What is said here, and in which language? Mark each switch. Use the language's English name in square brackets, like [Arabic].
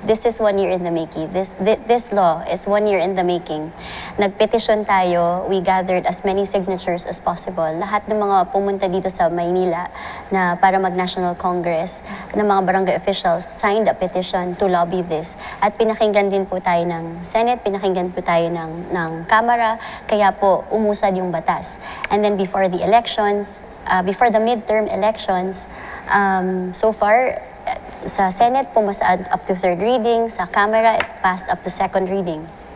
[English] This is 1 year in the making. This law is 1 year in the making. [Filipino] Nagpetisyon tayo, [English] we gathered as many signatures as possible. [Filipino] Lahat ng mga pumunta dito sa Maynila na para mag-National Congress, ng mga barangay officials [English] signed a petition to lobby this. [Filipino] At pinakinggan din po tayo ng Senate, pinakinggan po tayo ng Kamara, kaya po umusad yung batas. [English] And then before the elections, before the midterm elections, so far, sa Senate, pumasad up to 3rd reading. Sa Kamara, it passed up to 2nd reading.